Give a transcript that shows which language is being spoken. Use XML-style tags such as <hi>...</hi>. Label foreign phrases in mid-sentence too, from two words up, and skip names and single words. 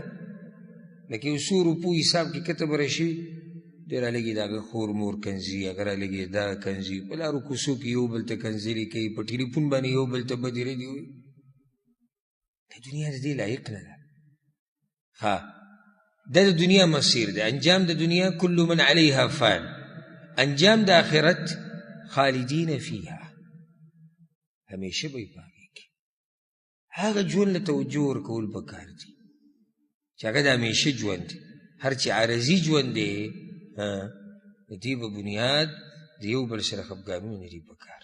<ps>لکه یو څو روپو حساب کې کته به راشي، دی رالګي د هغه خور مور کنځي، هغه رالګي دا کنځي، په لارو کوڅو کې یو بل ته کنځلې کوي، په ټلیفون باندې یو بل ته بدې ردې وایي. دا دنیا د دې لایق نه ده. دا د دنیا مسیر دی. انجام د دنیا</ps> <ar>کل من علیها فان.</ar> <ps>انجام د آخرت</ps> <ar>خالدین فیها،</ar> <ps>همیشه به یې په هغې کې. هغه ژوند له توجه ورکول پکار دي چې هغه د همیشه ژوند دی. هر چې عارضي ژوند دی د دې په بنیاد د یو بل سره خفګانونه نه دي پکار.</ps>